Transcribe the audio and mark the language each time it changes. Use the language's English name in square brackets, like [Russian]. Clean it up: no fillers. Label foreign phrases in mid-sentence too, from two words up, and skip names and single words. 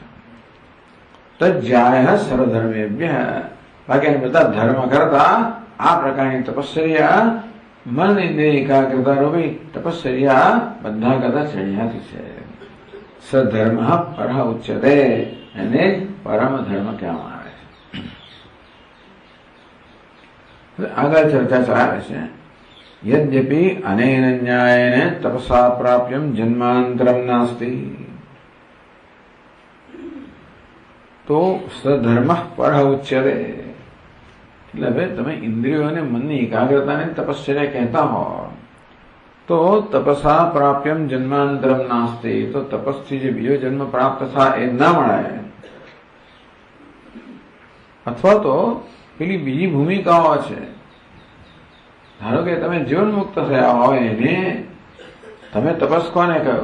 [Sanskrit] तज्जाय सर्वधर्मेभ्य, [Gujarati] બાકી બધા ધર્મ કરતા આ પ્રકારની તપશ્ચર્યા મન ઇન્દ્રિય એકાગ્રતા રૂપી તપશ્ચર્યા બધા કરતા ચડિયાતી છે। [Sanskrit] सधर्म पर उच्यते, [Gujarati] એને પરમ ધર્મ કહેવામાં આવે છે। આગળ ચર્ચા ચાલે છે। [Sanskrit] यद्यपि अनेन न्यायेन तपसा प्राप्यं जन्मांतरम नास्ति, तो सधर्म पर उच्यते। [Gujarati] એટલે તમે ઇન્દ્રિયો અને મનની એકાગ્રતાને તપશ્ચર્યા કહેતા હો તો [Sanskrit] तपसा प्राप्यम जन्मांतरम नास्ति, [Gujarati] તો તપસ્થી જે બીજો જન્મ પ્રાપ્ત થાય એ ના મળે। અથવા તો પેલી બીજી ભૂમિકાઓ છે, ધારો કે તમે જીવન મુક્ત થયા હોય એને તમે તપસ કોને કહ્યું?